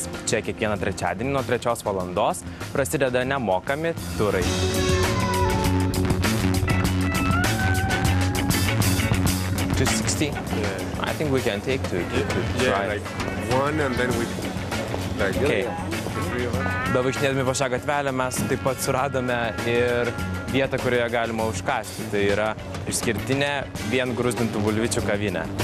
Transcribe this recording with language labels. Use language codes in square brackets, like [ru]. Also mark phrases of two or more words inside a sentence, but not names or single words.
[lt] Čia kiekvieną trečiadienį nuo 3 valandos prasideda nemokami turai. [en] Just 60? Yeah. I think we can take two. Yeah, like one and then we... Okay. [lt] Bevaikštinėdami po šią gatvelę mes taip pat suradome ir vietą, kurioje galima užkąsti. Tai yra išskirtinė vien gruzdintų bulvyčių kavinė.